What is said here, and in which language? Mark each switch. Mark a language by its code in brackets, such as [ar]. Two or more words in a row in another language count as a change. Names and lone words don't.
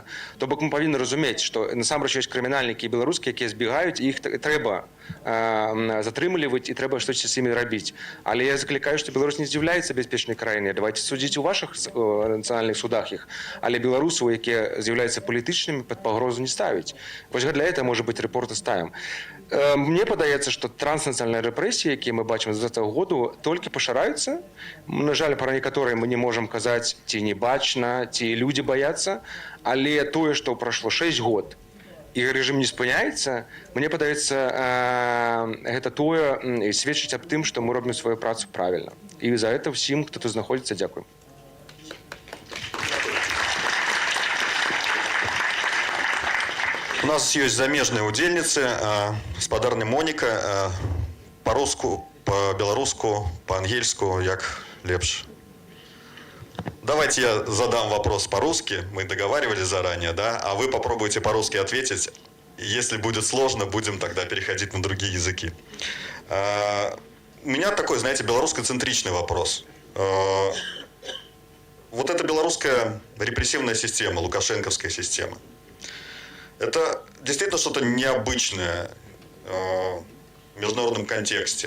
[be] То бок мы павінны разумець, што насамрэч ёсць крымінальнікі беларускія, якія збегаюць, і іх трэба затрымліваць і трэба штосьці з імі рабіць. Але я заклікаю, што Беларусь не з'яўляецца бяспечнай краінай. Давайте судзіць у вашых нацыянальных судах іх. Але беларусаў, якія з'яўляюцца палітычнымі, пад пагрозу не ставіць. [ru] Вось для этого, может быть, репорты ставим. [be] Мне падаецца, што транснацыянальныя рэпрэсіі, якія мы бачым з 2020 году, толькі пашыраюцца. На жаль, пра некаторыя мы не можам казаць, ці не бачна, ці людзі баяцца, але тое, што прайшло 6 год, і рэжым не спыняецца, мне падаецца, гэта тое сведчыць аб тым, што мы робім сваю працу правільна. І за гэта ўсім, хто тут знаходзіцца, дзякуй. [ru] У нас есть [be] замежные удельницы, спадарня Моніка, по-руску, по-белоруску, по-ангельску, як лепш. [ru] Давайте я задам вопрос по-русски, мы договаривались заранее, да, а вы попробуйте по-русски ответить. Если будет сложно, будем тогда переходить на другие языки. У меня такой, знаете, белорусско-центричный вопрос. Вот эта белорусская репрессивная система, лукашенковская система, это действительно что-то необычное в международном контексте?